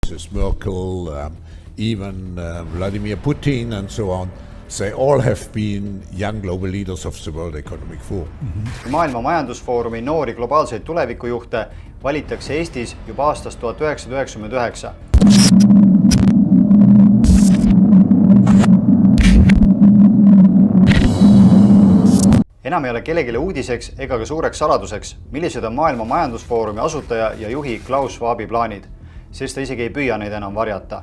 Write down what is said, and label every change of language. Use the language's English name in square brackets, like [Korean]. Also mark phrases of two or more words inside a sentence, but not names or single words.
[English] Mrs. Merkel, even Vladimir Putin and so on, they all have been young global leaders of the World Economic Forum. [Estonian] Maailma majandusfoorumi noori globaalseid tulevikujuhte valitakse Eestis juba aastast 1999. Enam ei ole kellegile uudiseks ega ka suureks saladuseks, millised on Maailma majandusfoorumi asutaja ja juhi Klaus Schwabi plaanid, sest ta isegi ei püüa neid enam varjata.